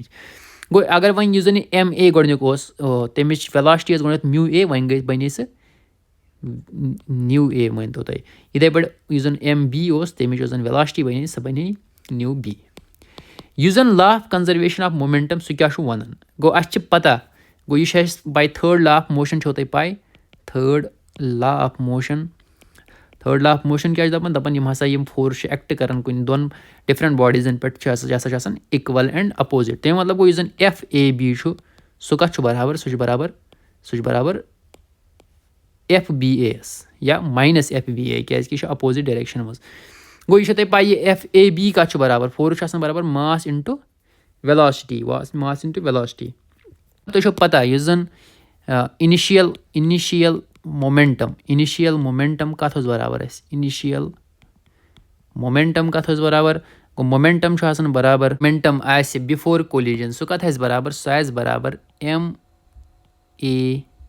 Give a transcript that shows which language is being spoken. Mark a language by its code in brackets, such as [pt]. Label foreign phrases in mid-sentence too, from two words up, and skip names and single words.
[ks] گوٚو اگر وۄنۍ یُس زن یہِ MA گۄڈنیُک اوس, تمِچ ویلاسٹی ٲس گۄڈنیٚتھ MA, وۄنۍ بنے سُہ NewA, مٲنتو تُہۍ. یِتھٕے پٲٹھۍ یُس زن MB اوس, تمِچ یۄس زن ویلاسٹی بنے سۄ بنے NewB. یُس زن [en] law of conservation of momentum, [ks] سُہ کیاہ چھُ ونان, گوٚو اَسہِ چھِ پتہ, گوٚو یہِ چھُ اَسہِ باے [en] 3rd law of motion [ks] چھو تۄہہِ پاے. [en] 3rd law of motion [ks] کیاہ چھُ دپان, یِم ہسا یِم فورس چھِ ایکٹ کران کُنہِ دۄن [en] different bodies [ks] پٮ۪ٹھ, یہِ ہسا چھِ آسان [en] equal and opposite. [ks] تَمیُک مطلب گوٚو یُس زن FAB چھُ, سُہ کتھ چھُ برابر, سُہ چھُ برابر ایف بی اے یَس یا [en] minus FBA [ks] کیٛازِکہِ یہِ چھُ [en] opposite direction [ks] منٛز. گوٚو یہِ چھو تۄہہِ پاے یہِ ایف اے بی کَتھ چھُ برابر فورس چھُ آسان برابر [en] mass into velocity mass into velocity. [ks] تۄہہِ چھو پتہ یُس زن [en] initial momentum [ks] کَتھ اوس برابر اَسہِ [en] initial momentum [ks] کَتھ اوس برابر گوٚو مومینٹم چھُ آسان برابر مومینٹم آسہِ [en] before collision [ks] سُہ کَتھ آسہِ برابر سُہ آسہِ برابر ایم اے